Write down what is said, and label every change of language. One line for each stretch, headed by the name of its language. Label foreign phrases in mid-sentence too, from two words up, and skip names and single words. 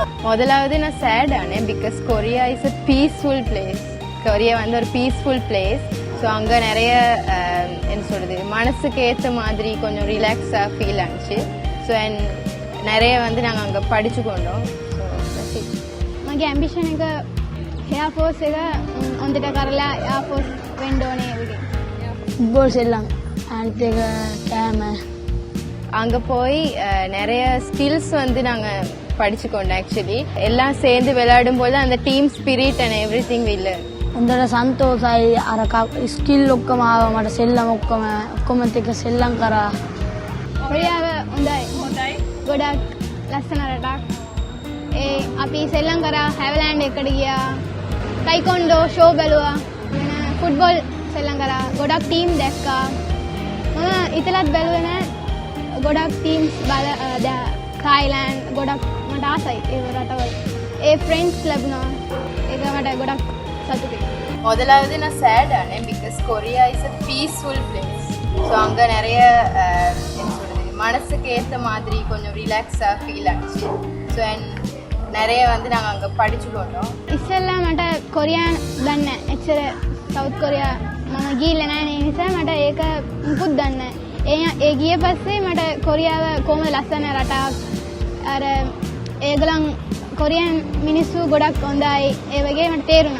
Tamil: முதலாவது நான் சேட் ஆனேன்
English: because Korea is a peaceful place.
Tamil: கொரியா வந்து ஒரு
English: peaceful place.
Tamil: ஸோ அங்கே நிறைய என்ன சொல்கிறது மனசுக்கு ஏற்ற மாதிரி கொஞ்சம் ரிலாக்ஸாக ஃபீல் ஆனிச்சு. ஸோ நிறைய வந்து நாங்கள் அங்கே படித்து கொண்டோம். ஸோ
Sinhala: මගේ ඇම්බිෂන් එක
English: air force
Sinhala: එක හොඳට කරලා
English: air force
Sinhala: වෙන්න ඕනේ වගේ.
Tamil: ஃபுட்பால் செல்லாம்
English: and game
Tamil: அங்கே போய் நிறைய ஸ்கில்ஸ் வந்து நாங்கள் படிச்சுக்கொண்டோம்.
English: ஆக்சுவலி
Tamil: எல்லாம் சேர்ந்து விளையாடும் போது அந்த
English: team spirit and every thing will
Sinhala: හොඳට සන්තෝසයි අර ස්කිල් ඔක්කොම ආව මට සෙල්ලම් ඔක්කොම එක්ක සෙල්ලම් කරා. කොරියාව හොඳයි. ගොඩක් ලස්සන රටක්. අපි සෙල්ලම් කරා හැවලෑන්ඩ් එකට ගියා. ටයිකොන්ඩෝ ෂෝ බැලුවා. ෆුට්බෝල් සෙල්ලම් කරා. ගොඩක් ටීම් දැක්කා. මම ඉතලත් බැලුවේ නෑ. ගොඩක් ටීම්ස් තායිලෑන්ඩ් ගොඩක් මට ආසයි ඒ රටවල. ඒ ෆ්‍රෙන්ඩ්ස් ලැබුණා. ඒක මට ගොඩක් සතුටුයි.
Tamil: முதலாவது நான் சேட் ஆனேன்
English: because Korea is a peaceful place.
Tamil: ஸோ அங்கே நிறைய என்ன சொல்கிறது மனசுக்கு ஏற்ற மாதிரி கொஞ்சம் ரிலாக்ஸாக ஃபீல் ஆனிச்சு. ஸோ நிறைய வந்து நாங்கள் அங்கே படித்து கொண்டோம்.
Sinhala: ඉස්සෙල්ලා මට කොරියානු දන්නේ නැහැ. එච්චර සවුත් කොරියා මම ගිහිල්ලා නැහැ. ඒ නිසා මට ඒක මුකුත් දන්නේ නැහැ. ඒ ගිය පස්සේ මට කොරියාව කොහොමද ලස්සන රටක් අර ඒගොල්ලන් කොරියන් මිනිස්සු ගොඩක් හොඳයි ඒ වගේ මට තේරුණා.